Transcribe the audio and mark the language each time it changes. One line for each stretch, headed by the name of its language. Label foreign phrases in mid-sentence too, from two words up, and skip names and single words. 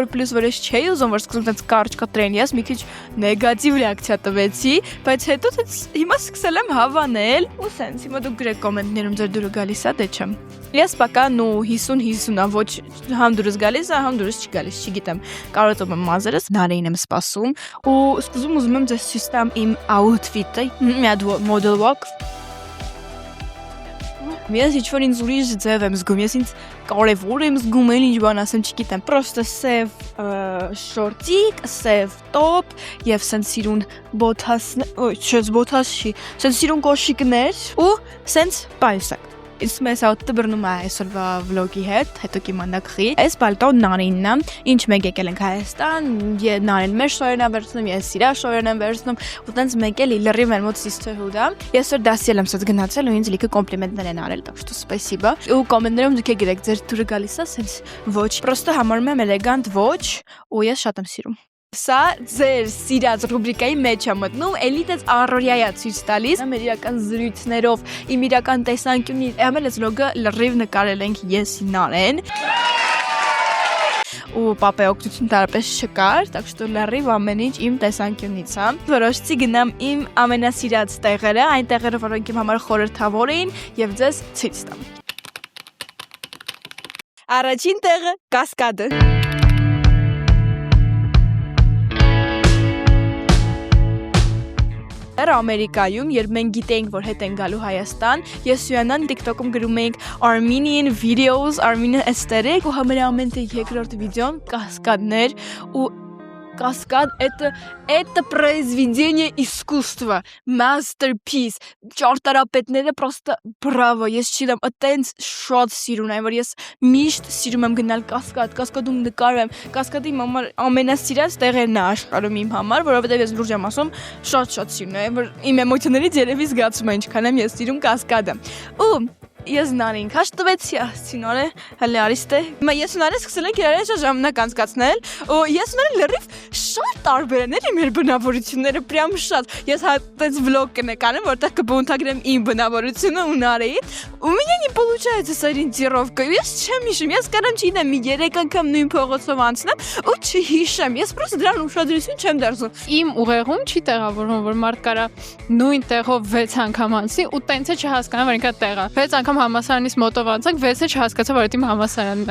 Armenian: պլյուս որ ես չէի ուզում, որ սկսում տենց կարճ կտրեն, ես մի քիչ նեգատիվ ռեակցիա տվեցի, բայց հետո տենց հիմա սկսել եմ հավանել, ու սենց հիմա դուք գրեք կոմենտներում ձեր դուրը գալիս է, դե չեմ։ Ես պական ու 50-50-ա, ոչ համ դուրս գալիս է, համ դուրս չի գալիս, չգիտեմ, կարոտում եմ մազերս, նարեին եմ սպասում, ու սկզբում ուզում եմ ձեզ ցույց տամ իմ outfit-ը, մի հատ
English: model walk։
Armenian: Ես ինչ-որ ինձ ուրիշ ձև եմ զգում, ես ինձ կարևոր եմ զգում, էլ ինչ բան ասեմ, չգիտեմ, պրոստը սև շորտիկ, սև տոպ և սենց սիրուն բոթասներ, չես բոթաս չի, սենց սիրուն կոշիկներ ու սենց պայուսակ։ Իսկ մեզ աուտը բրնում է այսօրվա վլոգի հետ, հետո կիմանաք խի։ Այս պալտոն նարինն է, ինչ մենք եկել ենք Հայաստան, նարին մեր շորերն եմ վերցնում, ես իրա շորերն եմ վերցնում, ու տենց մենք էլի լրիվ մեր մոտ sisterhood է։ Ես որ դասի եմ սենց գնացել ու ինձ լիքը կոմպլիմենտներ են արել,
Russian: так что спасибо։
Armenian: Ու կոմենտներում դուք եք գրեք, ձեր դուրը գալիս է սենց ոչ, պրոստը համարում եմ էլեգանտ ոչ, ու ես շատ եմ սիրում։ Սա ձեր սիրած ռուբրիկայի մեջ է մտնում, էլի տես առօրյա ցույց տալիս, մեր իրական զրույցներով, իմ իրական տեսանկյունից, ամեն այս լոգը լրիվ նկարել ենք ես Նարեն։ Ու պապե օգնություն տարապես չկար,
Russian: так что
Armenian: լրիվ ամեն ինչ իմ տեսանկյունից է։ Որոշեցի գնամ իմ ամենասիրած տեղերը, այն տեղերը, որոնք իմ համար խորհրդավոր էին, եւ ձեզ ցույց տամ։ Առաջին տեղը Կասկադը։ Ամերիկայում, երբ մենք գիտեինք, որ հետ են գալու Հայաստան, ես Սյույանան TikTok-ում գրում էինք
English: Armenian videos, Armenian aesthetic,
Armenian: ու ամենամենտ երկրորդ վիդեոն Կասկադներ, ու Каскад
Russian: это произведение искусства,
Armenian: masterpiece, ճարտարապետները просто բրավո, ես չգիտեմ, այտենց շատ սիրուն եմ, որ ես միշտ սիրում եմ գնալ Կասկադում նկարեմ, Կասկադի իմ համար ամենասիրած տեղերն է աշխարհում իմ համար, որովհետև ես լուրջ եմ ասում, շատ սիրուն եմ, որ իմ էմոցիաներից երևի զգացում եմ ինչքան եմ ես սիրում Կասկադը։ Ու ես նարին քաշ տվեցի, ասինորը, հələ արիստե։ Հիմա ես ու նարին սկսել ենք իրար հետ ժամանակ անցկացնել, ու ես ու նարին լրիվ շատ տարբեր են էլի մեր բնավորությունները, պրյամ շատ։ Ես հատենց վլոգ կնկարեմ, որտեղ կբնութագրեմ իմ բնավորությունը ու Նարեի, ու
Russian: меня не получается с ориентировкой։
Armenian: Ես չեմ հիշում, ես կարամ չգիտեմ, մի 3 անգամ նույն փողոցով անցնեմ, ու չհիշեմ։ Ես պրոստը դրան ուշադրություն չեմ դարձնում։ Իմ ուղեղում չի տեղավորվում, որ մարդ կարա նույն տեղով 6 անգամ անցի ու տենց է չհասկանա, որ ինքա տեղ է։ 6 անգամ համասարանից մոտով անցանք, 6-ը չհասկացա, որ դա իմ համասարանն է։